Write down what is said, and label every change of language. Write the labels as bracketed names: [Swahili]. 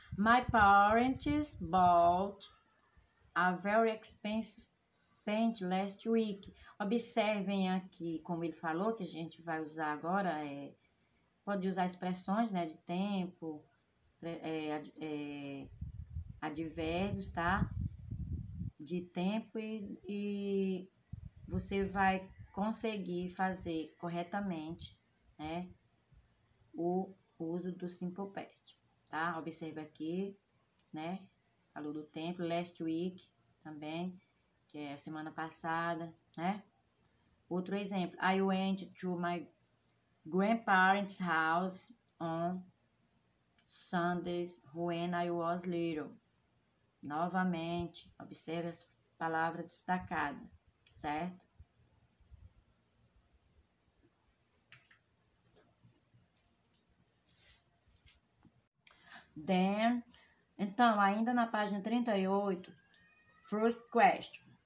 [English] My parents bought a very expensive paint last week. [Portuguese] Observem aqui, como ele falou, que a gente vai usar agora, pode usar expressões, né, de tempo, advérbios, tá? De tempo e você vai conseguir fazer corretamente, né, o uso do simple past, tá? Observe aqui, né? Falou do tempo, last week também, que é a semana passada, né? [English] Outro exemplo, I went to my grandparents' house on Sundays when I was little. [Portuguese] Novamente, observe as palavras destacadas, certo? Then, então, ainda na página 38, [English] first question.